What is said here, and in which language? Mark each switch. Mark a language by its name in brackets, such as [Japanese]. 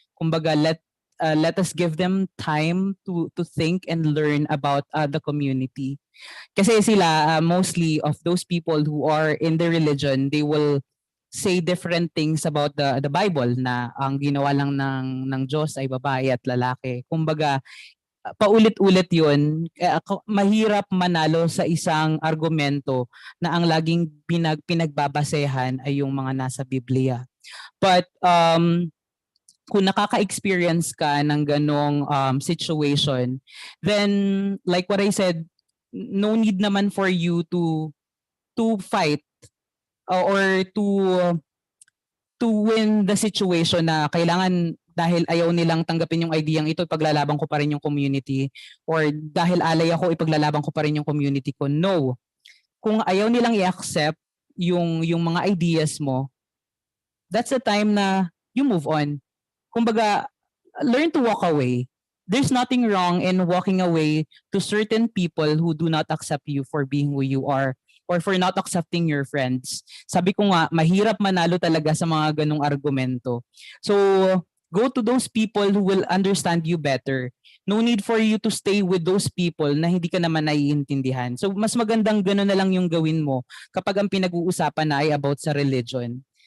[Filipino] Kumbaga, [English] let us give them time to think and learn about the community. [Filipino] Kasi sila, [English] mostly of those people who are in the religion, they will say different things about the Bible [Filipino] na ang ginawa lang ng Diyos ay babae at lalaki. Kumbaga, paulit-ulit yun, mahirap manalo sa isang argumento na ang laging pinagbabasehan ay yung mga nasa Biblia. [English] But [Filipino] kung nakaka-experience ka ng ganong [English] situation, then like what I said, no need [Filipino] naman [English] for you to fight or to win the situation [Filipino] na kailangan dahil ayaw nilang tanggapin yung ideyang ito, ipaglalaban ko pa rin yung community, or dahil alay ako, ipaglalaban ko pa rin yung community ko. [English] No. [Filipino] Kung ayaw nilang i-accept yung mga ideas mo, [English] that's the time [Filipino] na [English] you move on. [Filipino] Kumbaga, [English] learn to walk away. There's nothing wrong in walking away to certain people who do not accept you for being who you are, or for not accepting your friends. [Filipino] Sabi ko nga, mahirap manalo talaga sa mga ganong argumento. [English] So, go to those people who will understand you better. No need for you to stay with those people [Filipino] na hindi ka naman naiintindihan. So, mas magandang gano'n na lang yung gawin mo kapag ang pinag-uusapan na ay about sa religion.